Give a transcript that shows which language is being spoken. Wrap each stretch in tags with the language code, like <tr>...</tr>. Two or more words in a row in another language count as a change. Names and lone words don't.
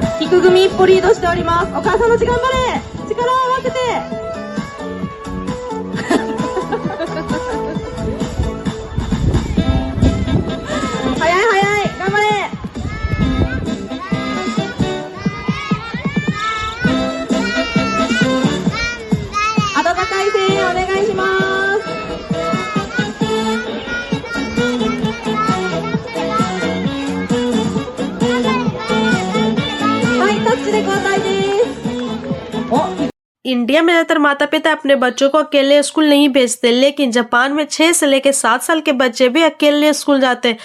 <ja>く組一歩リードしております。お母さんたち頑張れ、力を合わせて早い早い、頑張れ。温かい声援お願いします。</ja> <hi>इंडिया में ज्यादातर माता पिता अपने बच्चों को अकेले स्कूल नहीं भेजते, लेकिन जापान में 6 से लेकर 7 साल के बच्चे भी अकेले स्कूल जाते हैं।</hi>